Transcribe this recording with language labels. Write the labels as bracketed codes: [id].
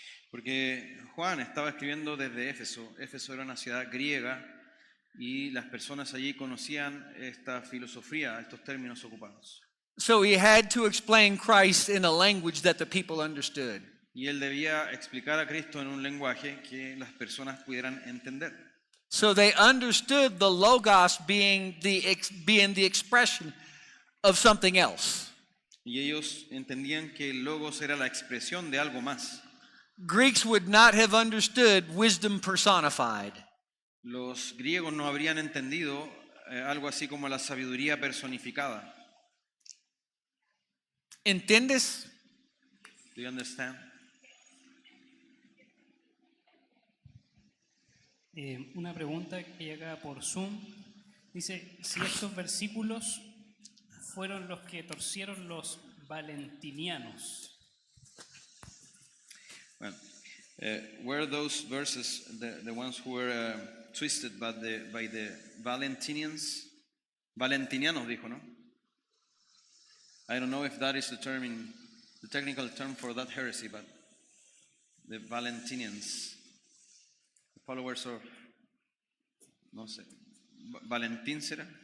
[es] Porque Juan estaba escribiendo desde Éfeso. Éfeso era una ciudad griega y las personas allí conocían esta filosofía, estos términos ocupados. [en] So he had to explain Christ in a language that the people understood. [es] Y él debía explicar a Cristo en un lenguaje que las personas pudieran entender. [en] So they understood the Logos being the expression of something else. [es] Y ellos entendían que el logos era la expresión de algo más. [en] Greeks would not have understood wisdom personified. [es] Los griegos no habrían entendido algo así como la sabiduría personificada. ¿Entiendes? [en] Do you understand? [es] Una pregunta que llega por Zoom. Dice, si estos versículos fueron los que torcieron los valentinianos. [en] Well, were those verses the ones who were twisted by the Valentinians? [es] Valentinianos dijo, ¿no? [en] I don't know if that is the technical term for that heresy, but the Valentinians, the followers of, [es] no sé, Valentín será?